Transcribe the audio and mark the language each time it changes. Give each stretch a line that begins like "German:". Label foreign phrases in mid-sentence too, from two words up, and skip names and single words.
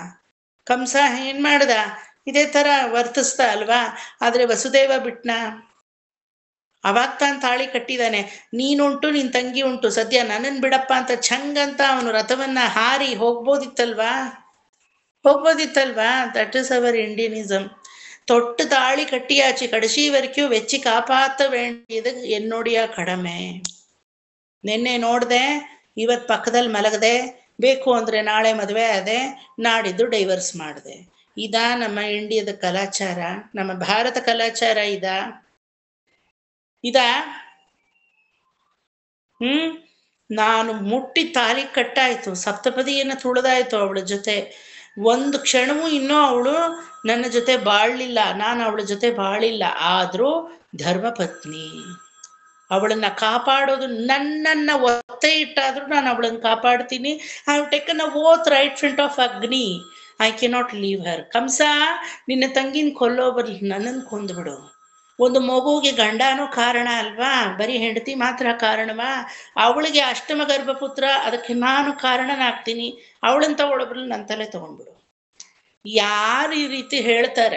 Kannada: ಕಂಸ ಏನ್ ಮಾಡ್ದ? ಇದೇ ತರ ವರ್ತಿಸ್ದ ಅಲ್ವಾ. ಆದ್ರೆ ವಸುದೇವ ಬಿಟ್ನ, ಅವಾಗ ತಾನು ತಾಳಿ ಕಟ್ಟಿದಾನೆ. ನೀನುಂಟು ನಿನ್ ತಂಗಿ ಉಂಟು, ಸದ್ಯ ನನ್ನನ್ ಬಿಡಪ್ಪ ಅಂತ ಛಂಗಂತ ಅವನು ರಥವನ್ನ ಹಾರಿ ಹೋಗ್ಬೋದಿತ್ತಲ್ವಾ.
English: That is our Indianism.
Tamil: தொட்டு தாளி கட்டியாச்சு, கடைசி வரைக்கும் வெச்சு காப்பாத்த வேண்டியது என்னுடைய கடமை.
Kannada: ನಿನ್ನೆ ನೋಡ್ದೆ, ಇವತ್ ಪಕ್ಕದಲ್ಲಿ ಮಲಗದೆ, ಬೇಕು ಅಂದ್ರೆ ನಾಳೆ ಮದುವೆ ಆದೆ, ನಾಡಿದ್ದು ಡೈವರ್ಸ್ ಮಾಡಿದೆ. ಇದಾ ನಮ್ಮ ಇಂಡಿಯಾದ ಕಲಾಚಾರ, ನಮ್ಮ ಭಾರತ ಕಲಾಚಾರ ಇದಾ? ನಾನು ಮುಟ್ಟಿ ತಾಲಿ ಕಟ್ಟಾಯ್ತು, ಸಪ್ತಪದಿಯನ್ನು ತುಳಿದಾಯ್ತು ಅವಳ ಜೊತೆ. ಒಂದು ಕ್ಷಣವೂ ಇನ್ನೂ ಅವಳು ನನ್ನ ಜೊತೆ ಬಾಳ್ಲಿಲ್ಲ, ನಾನು ಅವಳ ಜೊತೆ ಬಾಳಿಲ್ಲ. ಆದ್ರೂ ಧರ್ಮಪತ್ನಿ, ಅವಳನ್ನ ಕಾಪಾಡೋದು ನನ್ನನ್ನ ಒತ್ತೆ ಇಟ್ಟಾದ್ರೂ ನಾನು ಅವಳನ್ನ ಕಾಪಾಡ್ತೀನಿ.
English: I have taken a oath right front of Agni, I cannot leave her.
Kannada: ಕಂಸ, ನಿನ್ನ ತಂಗಿನ ಕೊಲ್ಲೋ ಬರಲಿ, ನನ್ನನ್ನು ಕೊಂದ್ಬಿಡು. ಒಂದು ಮಗುವಿಗೆ ಗಂಡನೂ ಕಾರಣ ಅಲ್ವಾ, ಬರೀ ಹೆಂಡತಿ ಮಾತ್ರ ಕಾರಣವಾ? ಅವಳಿಗೆ ಅಷ್ಟಮ ಗರ್ಭಪುತ್ರ, ಅದಕ್ಕೆ ನಾನು ಕಾರಣನಾಗ್ತೀನಿ, ಅವಳನ್ನ ತಗೊಳ್ಳೋಬ್ರಲ್ಲಿ ನನ್ನ ತಲೆ ತಗೊಂಡ್ಬಿಡು. ಯಾರು ಈ ರೀತಿ ಹೇಳ್ತಾರೆ?